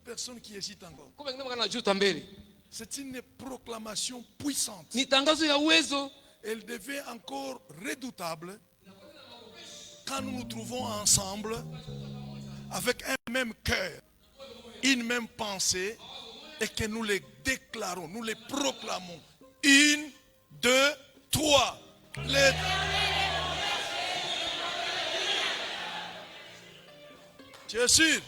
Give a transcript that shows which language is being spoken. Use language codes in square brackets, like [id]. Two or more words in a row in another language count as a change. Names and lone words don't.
[fr] personnes qui hésitent encore. [sw] Kumbe wengine wanajuta mbele. [fr] C'est une proclamation puissante. [sw] Ni tangazo ya uwezo. [fr] Elle devient encore redoutable quand nous nous trouvons ensemble avec un même cœur, une même pensée, et que nous les déclarons, nous les proclamons. 1, 2, 3. Tu es sûr?